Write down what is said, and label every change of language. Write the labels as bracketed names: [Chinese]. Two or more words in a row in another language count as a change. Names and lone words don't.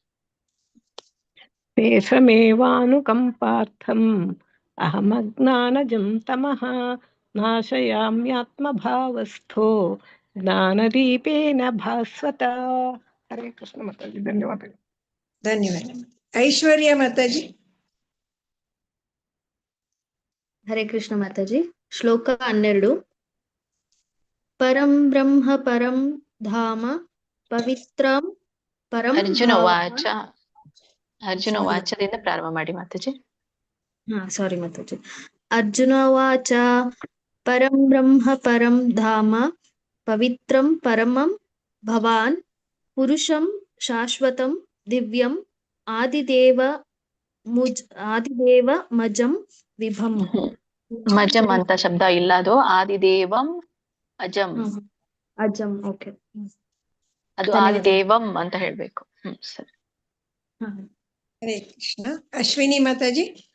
[Sanskrit] ತೇಷಮೇವಾನುಕಂಪಾರ್ಥಂ ಅಹಮಜ್ಞಾನಜಂ ತಮಃ ನಾಶಯಾಮ್ಯಾತ್ಮಭಾವಸ್ಥೋ ಜ್ಞಾನದೀಪೇನ ಭಾಸ್ವತ. ಹರೇ ಕೃಷ್ಣ [Kannada] ಮಾತಾಜಿ, ಧನ್ಯವಾದಗಳು. ಧನ್ಯವಾದ. ಐಶ್ವರ್ಯ ಮಾತಾಜಿ. [Sanskrit] ಹರೇ ಕೃಷ್ಣ [Kannada] ಮಾತಾಜಿ. ಶ್ಲೋಕ 12. [Sanskrit] ಪರಂ ಬ್ರಹ್ಮ ಪರಂ ಧಾಮ ಪವಿತ್ರಂ ಪರಂ [Kannada] ಅರ್ಜುನ ವಾಚದಿಂದ ಪ್ರಾರಂಭ ಮಾಡಿ ಮಾತಾಜಿ. ಸಾರಿ ಮಾತಾಜಿ. [Sanskrit] ಅರ್ಜುನ ವಾಚ ಪರಂ ಬ್ರಹ್ಮ ಪರಂ ಧಾಮ ಪವಿತ್ರಂ ಪರಮಂ ಭವಾನ್ ಪುರುಷಂ ಶಾಶ್ವತಂ ದಿವ್ಯಂ ಆದಿದೇವ ಮಜಂ ವಿಭಂ. [Kannada] ಮಜಂ ಅಂತ ಶಬ್ದ ಇಲ್ಲ, ಅದು [Sanskrit] ಆದಿದೇವಂ ಅಜಂ. [Kannada] ಅಜಂ, ಓಕೆ. ಅದು ಆದಿದೇವಂ ಅಂತ ಹೇಳ್ಬೇಕು. ಸರಿ. [Sanskrit] ಹರೇ ಕೃಷ್ಣ. [Kannada] ಅಶ್ವಿನಿ ಮಾತಾಜಿ.